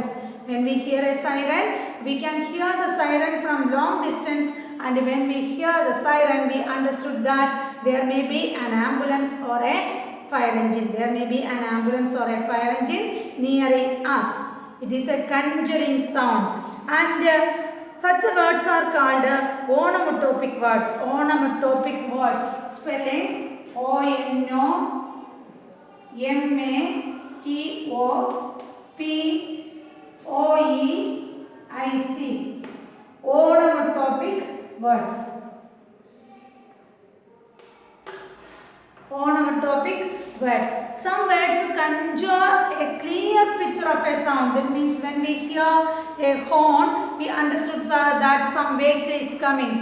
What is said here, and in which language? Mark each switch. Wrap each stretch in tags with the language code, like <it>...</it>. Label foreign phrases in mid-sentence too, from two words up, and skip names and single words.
<en>When we hear a siren, we can hear the siren from long distance, and when we hear the siren, we understood that there may be an ambulance or a fire engine. There may be an ambulance or a fire engine nearing us. It is a conjuring sound. And such words are called onomatopic words. Onomatopic words. Spelling O-N-O-M-A-T-O-P-O-E-I-C. Onomatopic words. Onomatopic words. Some words conjure a clear picture of a sound. That means when we hear a horn, we understood that some vehicle is coming.</en>